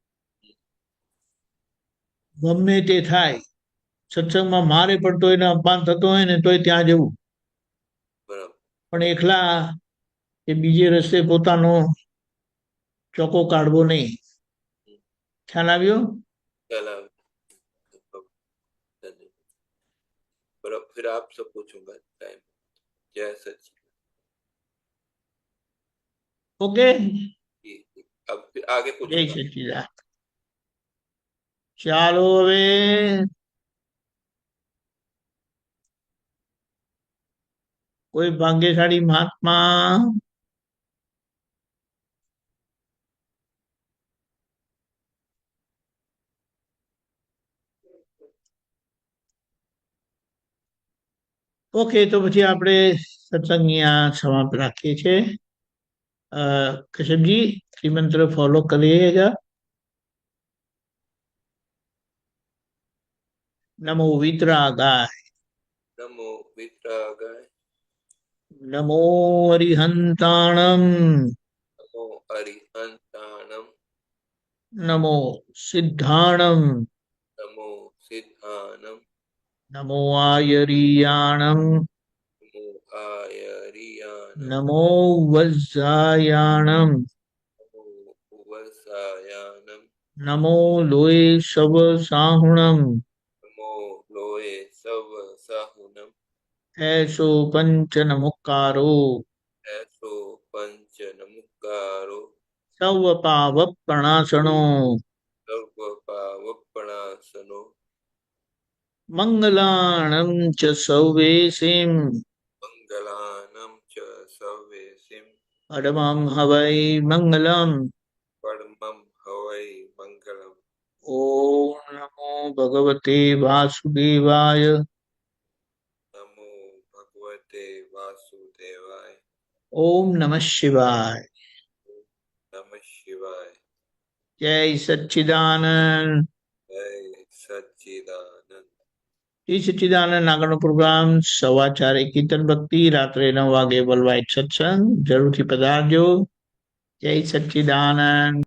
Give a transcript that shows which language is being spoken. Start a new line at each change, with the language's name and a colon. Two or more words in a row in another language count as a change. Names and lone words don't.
Gujarati: ગમે તે થાય, સત્સંગમાં મારે પડતો હોય ને અપમાન થતો હોય ને તોય ત્યાં જવું, પણ એકલા એ બીજે રસ્તે પોતાનો ચોકો કાઢવો નહીં. ખ્યાલ આવ્યો?
Hindi: फिर आपसे पूछूंगा टाइम. जय सच्चिदानंद. ओके, अब फिर आगे जय पूछूंगा. सच्चिदानंद.
Gujarati: ચાલો હવે કોઈ ભાગ્યશાળી મહાત્મા ઓકે, તો પછી આપણે સત્સંગ અહીંયા સમાપ્ત રાખીએ છીએ. કશ્યપજી શ્રીમંત્ર ફોલો કરીએगा.
Prakrit languages: નમો વિતરાગાય, नमो वितरागाय, નમો અરિહંતાણમ, नमो अरिहंताणम, નમો સિદ્ધાણમ, नमो सिद्धानम, નમો આયરિયાણમ, नमो आयरियानम, નમો વજ્જાયાણમ, नमो उवसायानम, નમો લોય સવ સાહુણમ, नमो लोये सव साहुनम, એસો પંચ નમુકારો, ऐसो पंच नमुकारो, સવ પાવ પ્રણાસણો, सर्व पावपणासनो, મંગલાણમ ચ સૌવેસીમ, मंगलानम च सवेसिम, અડમં હવૈ મંગલમ. परमं हवै मंगलम.
Sanskrit: ઓમ નમો ભગવતે વાસુદેવાય, नमो भगवते वासुदेवाय. ઓમ નમઃ શિવાય. नमः शिवाय.
Gujarati: જય સચ્ચિદાનંદ.
Hindi: जय सच्चिदानंद.
Gujarati: શ્રી સચ્ચિદાનંદ આગળનો પ્રોગ્રામ 4:15 કીર્તન ભક્તિ, રાત્રે 9 વાગે
English: world wide
Gujarati: સત્સંગ. જરૂરથી પધારજો. જય સચ્ચિદાનંદ.